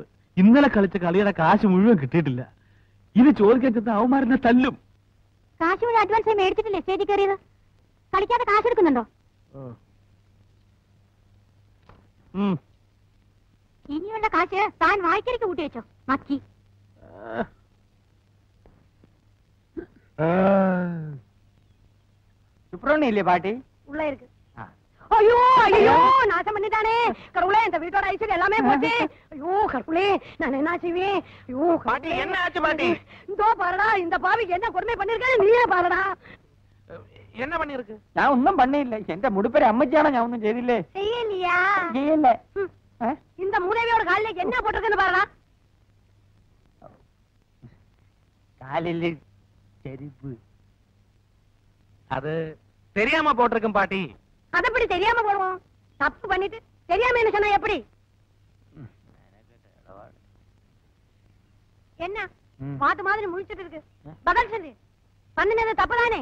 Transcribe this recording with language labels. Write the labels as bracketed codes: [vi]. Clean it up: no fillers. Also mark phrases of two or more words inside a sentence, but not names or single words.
[ml] ഇന്നലെ കളിച്ച കളിയുടെ കാശ് മുഴുവൻ കിട്ടിയിട്ടില്ല. ഇത് ചോദിക്കാൻ ചെന്ന അവന്മാരെന്നെ തല്ലും. കാശ് മുഴുവൻ അഡ്വാൻസ് ആയി മേടിച്ചിട്ടില്ലേ സ്റ്റേജിൽ കയറിയത്? കളിക്കാതെ കാശ് എടുക്കുന്നുണ്ടോ? ഇനിയുള്ള കാശ് താൻ വായിക്കലേക്ക് കൂട്ടി വെച്ചോ. മക്കി [ta] சுப்பிரமணியம் பாட்டி உள்ள இருக்கு. ஐயோ ஐயோ, நாசம் பண்ணிட்டானே கடவுளே. இந்த வீட்டோட ஐஸ்வர்யம் எல்லாமே போச்சு. ஐயோ கடவுளே, நான் என்ன செய்வேன்? ஐயோ பாட்டி, என்ன ஆச்சு பாட்டி? இதோ பாருடா, இந்த பாவிக்கு என்ன கொடுமை பண்ணிருக்காரு நீயே பாருடா. என்ன பண்ணிருக்கு? [ml] ഞാൻ ഒന്നും പണിയില്ല. എന്റെ മുടിപ്പേര് അമ്മച്ചാണോ? ഞാൻ ഒന്നും ചെയ്തില്ലേ? [ta] செய்யலையா? [ml] ചെയ്യല്ലേ. [ta] இந்த மூதேவியோட காலிലേക്ക് என்ன போட்டிருக்குன்னு பாருடா. [ml] കാലില് ചെരുപ്പ്. [ta] அது தெரியாம போட்டிருக்கும் பாட்டி. அது எப்படி தெரியாம போடுவோம்? தப்பு பண்ணிட்டு தெரியாம என்ன சொன்னா எப்படி? என்ன மாத்து மாதிரி முழிச்சிட்டு இருக்கு பதில் சொல்லு பண்ணினது தப்புதானே